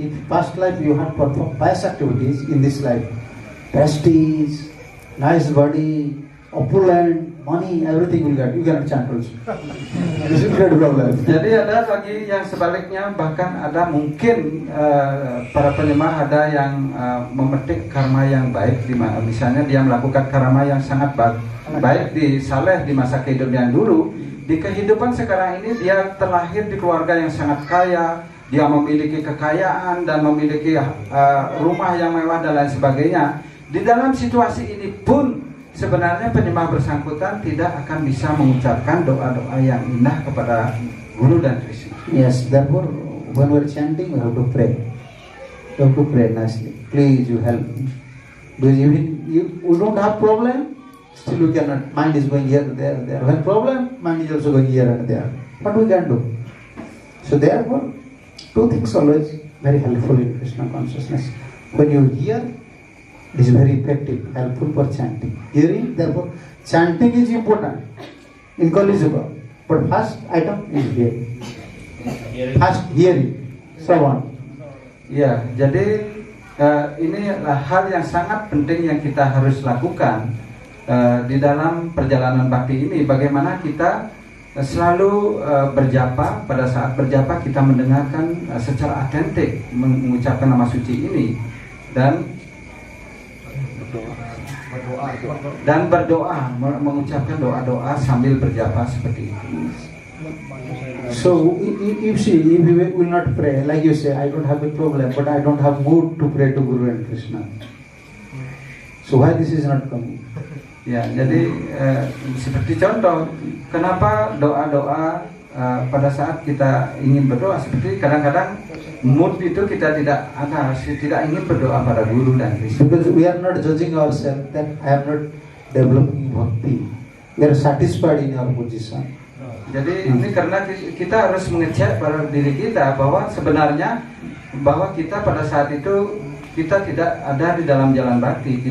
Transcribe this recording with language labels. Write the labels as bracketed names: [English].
[English] If past life you have performed pious activities, in this life, prestige, nice body, opulent, money, everything will get. You cannot chant also. This is great problem. [Indonesian] Jadi ada lagi yang sebaliknya, bahkan ada mungkin para penyembah ada yang memetik karma yang baik, misalnya dia melakukan karma yang sangat baik di saleh di masa kehidupan yang dulu. Di kehidupan sekarang ini dia terlahir di keluarga yang sangat kaya, dia memiliki kekayaan dan memiliki rumah yang mewah dan lain sebagainya. Di dalam situasi ini pun sebenarnya penyembah bersangkutan tidak akan bisa mengucapkan doa-doa yang indah kepada Guru dan Krishna. [English] Yes, therefore when we are chanting we have to pray. We have to pray nicely. Please you help me. Because you don't have problem, still you cannot. Mind is going here, there. When problem, mind is also going here and there. What we can do? So therefore, two things always very helpful in Krishna consciousness. When you hear, it is very effective, helpful for chanting. Hearing, therefore, chanting is important in Kali Yuga. But first item is hearing. First hearing. So on. [Indonesian] Ya, jadi ini adalah hal yang sangat penting yang kita harus lakukan di dalam perjalanan bakti ini. Bagaimana kita selalu berjapa, pada saat berjapa kita mendengarkan secara autentik mengucapkan nama suci ini dan berdoa, mengucapkan doa-doa sambil berjapa seperti itu. [English] So if we will not pray, like you say, I don't have a problem, but I don't have mood to pray to Guru and Krishna. So why this is not coming? [Indonesian] Ya, jadi seperti contoh, kenapa doa-doa pada saat kita ingin berdoa, seperti kadang-kadang mood itu kita tidak ingin berdoa pada Guru dan Krishna. [English] Because we are not judging ourselves that I am not developing bhakti. We are satisfied in our position. [Indonesian] Jadi ini karena kita harus mengecek pada diri kita bahwa sebenarnya bahwa kita pada saat itu kita tidak ada di dalam jalan bakti.